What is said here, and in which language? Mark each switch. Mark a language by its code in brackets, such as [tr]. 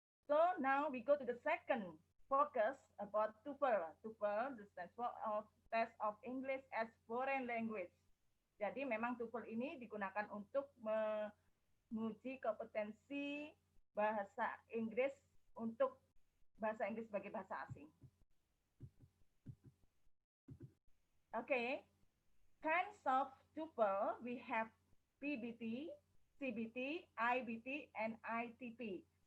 [en] So now we go to the second focus about TOEFL. TOEFL, the stands for Test of English as Foreign Language. [id] Jadi memang TOEFL ini digunakan untuk menguji kompetensi bahasa Inggris untuk bahasa Inggris sebagai bahasa asing. [en] Okay, kinds of TOEFL we have PBT, CBT, IBT, and ITP.